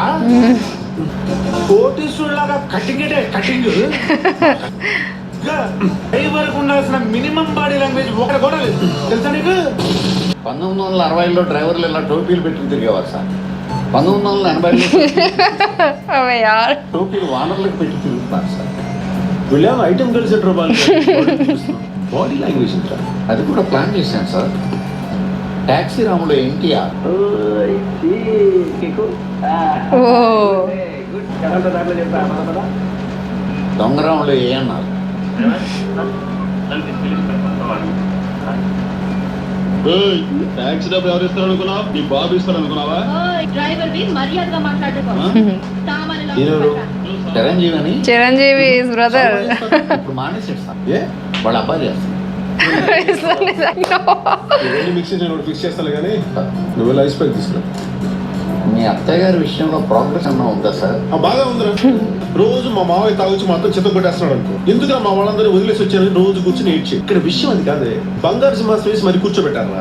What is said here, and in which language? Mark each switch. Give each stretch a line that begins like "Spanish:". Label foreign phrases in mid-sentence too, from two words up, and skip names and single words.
Telugu: కోటీశ్వరులాగా కటింగ్ అంటే కటింగ్. వరకు ఉండాల్సిన
English: minimum body language
Telugu: ఒకటి కూడా లేదు తెలుసా నీకు? 1960లో డ్రైవర్లు ఇలా టోపీలు పెట్టుకుని తిరిగేవారు సార్. 1980లో
Hindi: अबे यार.
Telugu: టోపీలు వానర్లకు పెట్టి తిరుగుతున్నారు సార్. వీళ్ళేమో ఐటమ్ కలిసి
English: body language
Telugu: ఉంటారు. అది కూడా ప్లాన్ చేశాను సార్. ట్యాక్సీ రాములో ఎన్టీఆర్,
English: Oh.
Telugu: దొంగరాములో ఏఎన్ఆర్, ట్యాక్సీ డబ్బులు ఎవరు ఇస్తారు అనుకున్నావు? నీ బాబు ఇస్తారు అనుకున్నావా? చిరంజీవి అని
English: Chiranjeevi is brother.
Telugu: ఇప్పుడు మానేసాడు సార్. ఏ వాళ్ళ అబ్బాయి చేస్తాడు.
English: His son is like, no.
Telugu: ఇవన్నీ మిక్స్ నేను ఫిక్స్ చేస్తాను కానీ నువ్వు
English: ice pack
Telugu: తీసుకురా. మీ అత్తయ్య గారి విషయంలో ప్రోగ్రెస్ అన్నా ఉందా సార్? బాగా ఉందిరా. రోజు మా మావయ్య తాగొచ్చి మాత్రం చిత్త కొట్టేస్తున్నాడు అనుకో. ఎందుకురా మా వాళ్ళందరూ వదిలేసి వచ్చారని రోజు కూర్చొని ఏడ్చి. ఇక్కడ విషయం అది కాదే, బంగారు సింహాసనం వేసి మరి కూర్చోబెట్టారా?